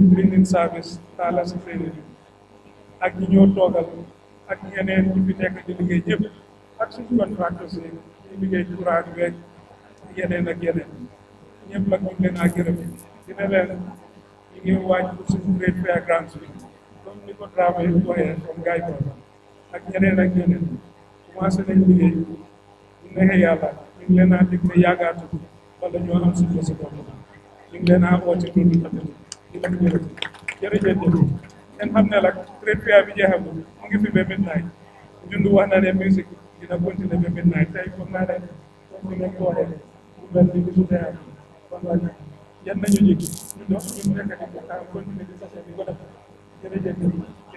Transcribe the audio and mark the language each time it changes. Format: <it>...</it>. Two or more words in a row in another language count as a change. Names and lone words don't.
<en>cleaning service</en> <wo>taala si training ak ñi ñoo toogal ak ñeneen ñi fi nekk di liggéey ñëpp ak suñu contracteurs yi ñi liggéey courant beeg yeneen ak yeneen ñëpp nag ñu ngi leen a gërëm dina leen ñu ngi waaj pour suñu</wo> <en>trade fair grants</en> <wo>bi comme ni ko Dramé waxee comme gaay ko ak ñeneen commencé nañ liggéey ñu neexee yàlla ñu ngi leen a dig ne yaagaatu wala ñoo am suñu si bopp ñu ngi leen a woo ci loolu tamit di leen gërëm jërëjëf ngeen xam ne nag</wo> <en>trade fair</en> <wo>bi jeexagul mu ngi fi ba midnight Jundu wax na ne musique dina continuer ba midnight tey foog naa ne comme ni ngeen ko waxee mu mel ni bisu tey am kon nag yan nañu jigi ñu nekk di ko continuer di sase di ko def jërëjëf</wo>